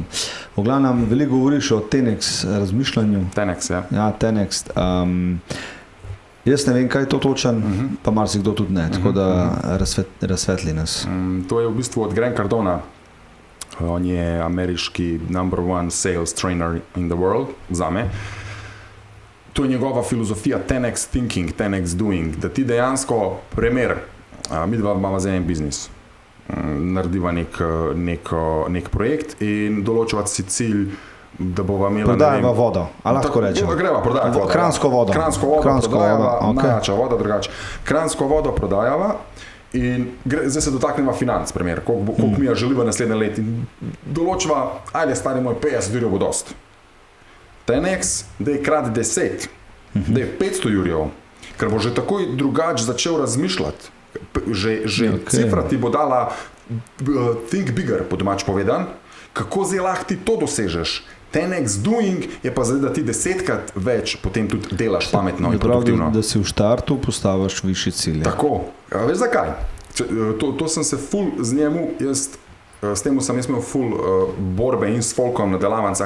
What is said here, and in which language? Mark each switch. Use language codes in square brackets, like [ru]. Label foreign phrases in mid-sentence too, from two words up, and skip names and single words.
[sl] V glavnem, veliko govoriš o Tenex razmišljanju. Tenex, ja. Ja, Tenex. Jaz ne vem, kaj je to točen, pa marsikdo tudi ne, tako da razsvetli nas. To je v bistvu od Grant Cardona. On je ameriški [en] #1 sales trainer in the world, [sl] zame. To je njegova filozofija [en] Tenex thinking, Tenex doing, [sl] da ti dejansko primer, mi dva imamo za en biznis, narediva nek projekt in določava si cilj, da bova imela... Prodajava vodo, a lahko rečem? Greva prodajati vodo. Kranjsko vodo. Prodajava, najjača voda, drugače. Kranjsko vodo prodajava in zdaj se dotakneva financ, primer, koliko mi želiva naslednje let in določva, ajde stari moj, 50 jurjev bo dost. Tenex, da je krat 10, da je 500 jurjev, ker bo že takoj drugače začel razmišljati. Že cifra ti bo dala [en] think bigger, [sl] po domač povedan, kako zdaj lahko ti to dosežeš. Tenex doing je pa zdaj, da ti 10krat več potem tudi delaš pametno in produktivno. Da si v štartu postaviš višje cilje. Tako. A veš zakaj? To sem se ful z njemu, s temu sem imel ful borbe in s folkom na delavnicah.